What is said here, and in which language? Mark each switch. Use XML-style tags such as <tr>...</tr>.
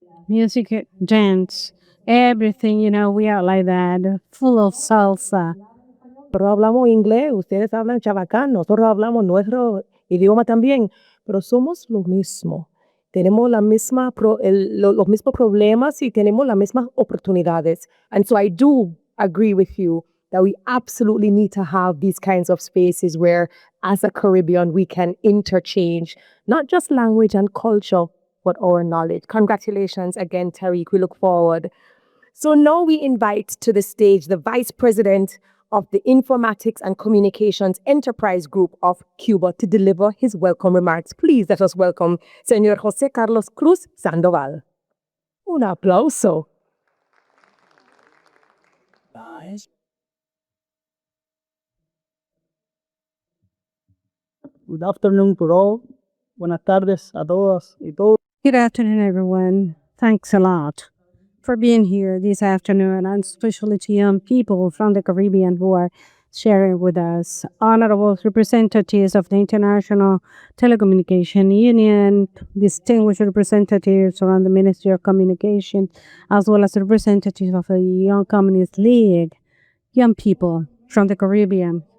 <en>Music, dance, everything, we are like that, full of salsa.</en> <es>Nosotros hablamos inglés, ustedes hablan chabacán, nosotros hablamos nuestro idioma también, pero somos lo mismo. Tenemos los mismos problemas y tenemos las mismas oportunidades.</es> <en>And so I do agree with you that we absolutely need to have these kinds of spaces where, as a Caribbean, we can interchange not just language and culture, but our knowledge. Congratulations again, Tariq. We look forward. So now we invite to the stage the Vice President of the Informatics and Communications Enterprise Group of Cuba to deliver his welcome remarks. Please let us welcome Señor José Carlos Cruz Sandoval.</en> <es>Un aplauso.</es> <en>Good afternoon to all.</en> <es>Buenas tardes a todas y todos.</es> <en>Good afternoon, everyone. Thanks a lot for being here this afternoon, and especially to young people from the Caribbean who are sharing with us. Honorable representatives of the International Telecommunication Union, distinguished representatives from the Ministry of Communication, as well as representatives of the Young Communist League, young people from the Caribbean,</en>